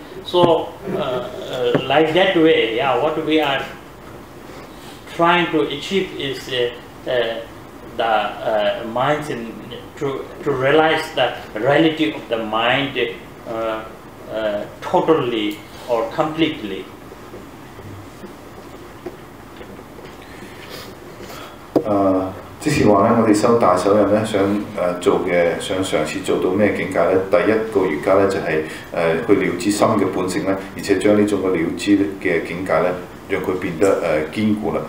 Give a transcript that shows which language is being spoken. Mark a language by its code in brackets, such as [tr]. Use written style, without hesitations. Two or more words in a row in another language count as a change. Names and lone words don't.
[en] So, like that way, yeah, what we are trying to achieve is the minds to realize the reality of the mind totally or completely. [yue] 即是話咧，我哋修大手印咧，想嘗試做到咩境界咧？第一個瑜伽咧就係去了知心嘅本性咧，而且將呢種嘅了知嘅境界咧，讓佢變得堅固啦。